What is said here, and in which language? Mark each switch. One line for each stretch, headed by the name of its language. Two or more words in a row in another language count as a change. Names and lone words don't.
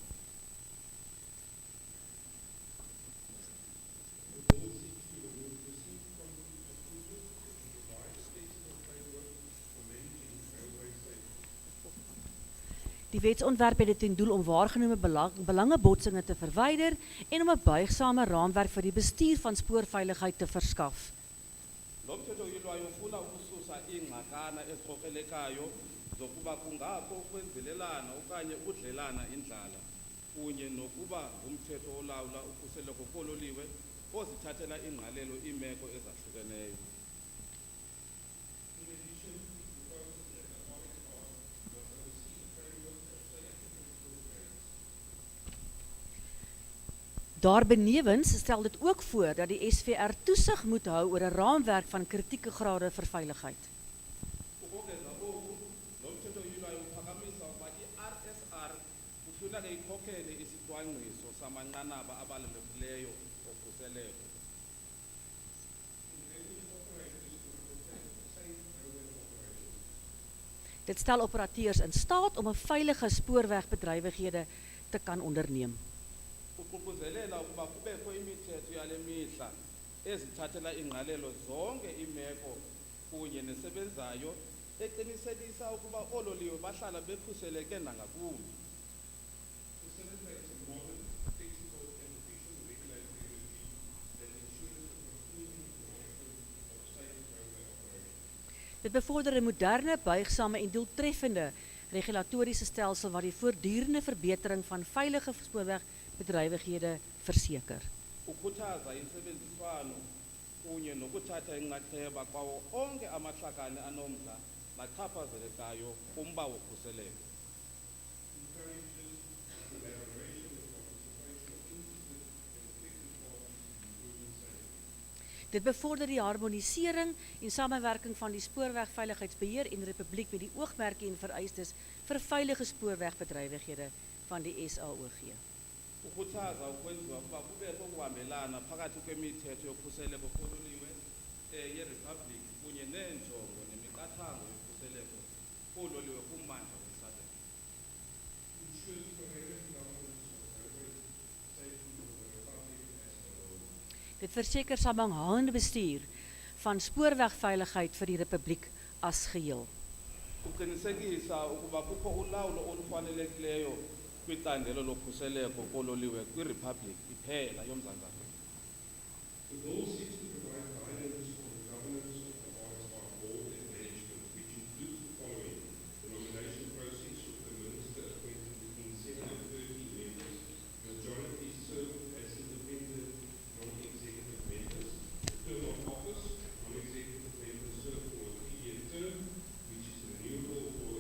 English: The bill seeks to remove received conflict of interest and provide a flexible framework for managing railway safety.
Afrikaans: Die wetsontwerp het dit ten doel om waargenome belangebotsinge te verwyder en om 'n buigsame raamwerk vir die bestuur van spoorveiligheid te verskaf.
Xhosa: Lo mthetho uyilwayo ufuna ukususa iingxakana ezikrokrelekayo zokuba kungakho ukwenzelelana okanye udlelana indlala kunye nokuba ngumthetho olawula ukhuseleko kololiwe ozithathela ingqalelo iimeko ezahlukeneyo.
English: In addition, it proposes that the RSR must oversee a framework of South African programs.
Afrikaans: Daarbenewens stel dit ook voor dat die SVR toesig moet hou oor 'n raamwerk van kritieke grade vir veiligheid.
Xhosa: Ukongeza oku, lo mthetho uyilwayo uphakamisa ukuba i-RSR kufuneka ikhokhele isicwangciso samanqanaba abalulekileyo okhuseleko.
English: Enables operators to undertake safe railway operations.
Afrikaans: Dit stel operateurs in staat om 'n veilige spoorwegbedrywighede te kan onderneem.
Xhosa: Uququzelela ukuba kubekho imithetho yale mihla ezithathela ingqalelo zonke iimeko kunye nesebenzayo eqinisekisa ukuba oololiwe bahlala bekhuseleke nangakumbi.
English: Facilitates a modern, flexible and efficient regulatory regime that ensures the continuing development of safe railway operations.
Afrikaans: Dit bevorder 'n moderne, buigsame en doeltreffende regulatoriese stelsel wat die voortdurende verbetering van veilige spoorwegbedrywighede verseker.
Xhosa: Ukhuthaza intsebenziswano kunye nokuthatha inxaxheba kwawo onke amahlakani anomdla nachaphazelekayo kumba wokhuseleko.
English: Encourages collaboration and participation of interested and affected parties in improving safety.
Afrikaans: Dit bevorder die harmonisering en samewerking van die spoorwegveiligheidsbeheer en Republiek met die oogmerke en vereistes vir veilige spoorwegbedrywighede van die SAOG.
Xhosa: Ukhuthaza ukwenziwa ukuba kubekho ukuhambelana phakathi kwemithetho yokhuseleko kololiwe yeRepublic kunye neenjongo nemiqathango yokhuseleko kololiwe kummandla weSouthern.
English: Ensures coherent governance of railway safety of the Republic as a whole.
Afrikaans: Dit verseker samehanghangende bestuur van spoorwegveiligheid vir die Republiek as geheel.
Xhosa: Uqinisekisa ukuba kukho ulawulo olufanelekileyo kwicandelo lokhuseleko kololiwe kwiRepublic iphela yoMzantsi Afrika.
English: The bill seeks to provide guidance on the governance of the RSR board and management, which includes the following: the nomination process with the minister appointed between 7 and 13 members, majority served as independent non-executive members, the term of office, non-executive members serve for a 3-year term, which is renewable for a